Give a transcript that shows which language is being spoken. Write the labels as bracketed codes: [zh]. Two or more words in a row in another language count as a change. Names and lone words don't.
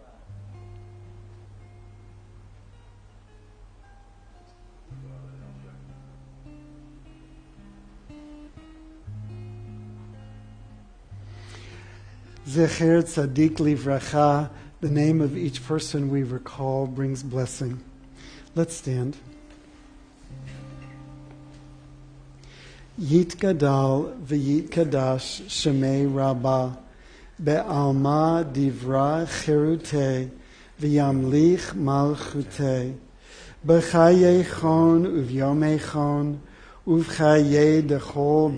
[he] זכר צדיק לברכה, [en] the name of each person we recall brings blessing. Let's stand. [arc] יתגדל ויתקדש שמיה רבא בעלמא די ברא כרעותיה וימליך מלכותיה בחייכון וביומיכון ובחיי דכל